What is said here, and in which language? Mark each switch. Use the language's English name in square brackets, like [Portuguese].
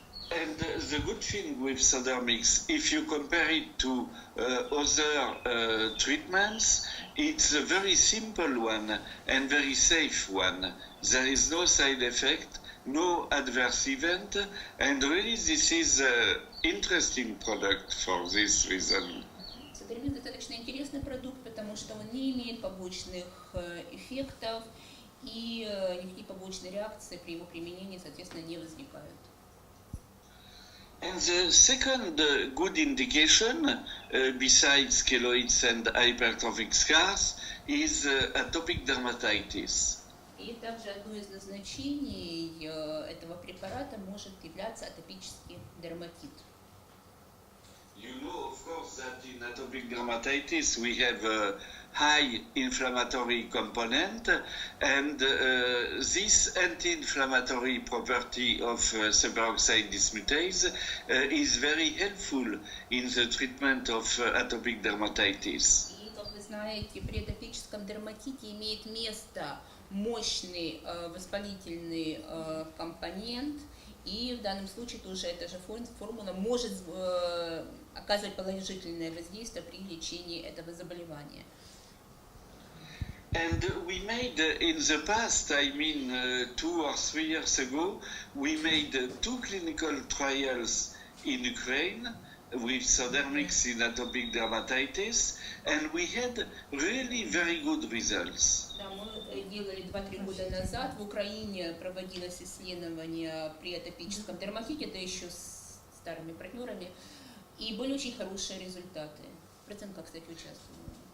[English] And the good thing with Sodermix, if you compare it to other treatments, it's a very simple one and very safe one. There is no side effect, no adverse event, and really this is an interesting product for this reason. [Russian] Соdermix достаточно интересный продукт, потому что он не имеет побочных эффектов и никакие побочные реакции при его применении, соответственно, не возникают. [English] And the second good indication, besides keloids and hypertrophic scars, is atopic dermatitis. [Russian] И также одно из назначений этого препарата может являться атопический дерматит. [English] You know, of course, that in atopic dermatitis we have a high inflammatory component, and this anti-inflammatory property of superoxide dismutase is very helpful in the treatment of atopic dermatitis. [Russian] И, как вы знаете, при атопическом дерматите имеет место мощный воспалительный компонент, и в данном случае тоже эта же формула может оказывать положительное воздействие при лечении этого заболевания. [English] And we made in the past, I mean 2 or 3 years ago, we made 2 clinical trials in Ukraine with Sodermix in atopic dermatitis, and we had really very good results. [Russian] Да, мы делали 2-3 года назад, в Украине проводилось исследование при атопическом дерматите, это еще с старыми партнерами, и были очень хорошие результаты. В процентах, кстати, участвовали.